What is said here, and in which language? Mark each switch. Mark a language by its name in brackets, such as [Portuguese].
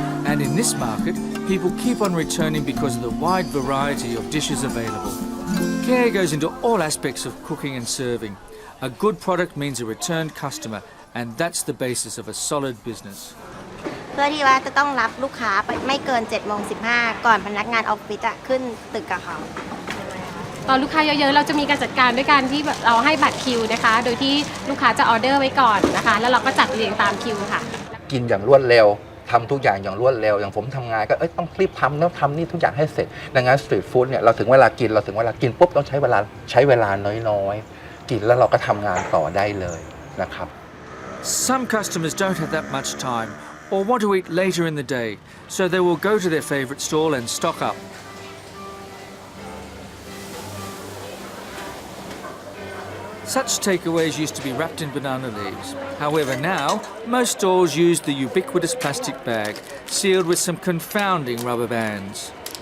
[English] And in this market, people keep on returning because of the wide variety of dishes available. Care goes into all aspects of cooking and serving. A good product means a returned customer, and that's the basis of a solid business. [Thai] เพื่อที่ว่าจะต้องรับลูกค้าไปไม่เกิน 7:15 ก่อนพนักงานออฟฟิศขึ้นตึกกับเขา ตอนลูกค้าเยอะๆเราจะมีการจัดการด้วยการที่เราให้บัตรคิวนะคะโดยที่ลูกค้าจะออเดอร์ไว้ก่อนนะคะแล้วเราก็จัดเรียงตามคิวค่ะ กินอย่างรวดเร็วทำทุกอย่างอย่างรวดเร็วอย่างผมทำงานก็ต้องรีบทำแล้วทำนี่ทุกอย่างให้เสร็จดังนั้นสตรีทฟู้ดเนี่ยเราถึงเวลากินปุ๊บต้องใช้เวลาน้อยๆกินแล้วเราก็ทำงานต่อได้เลยนะครับ [English] Some customers don't have that much time or want to eat later in the day, so they will go to their favourite stall and stock up. Such takeaways used to be wrapped in banana leaves. However, now, most stalls use the ubiquitous plastic bag, sealed with some confounding rubber bands.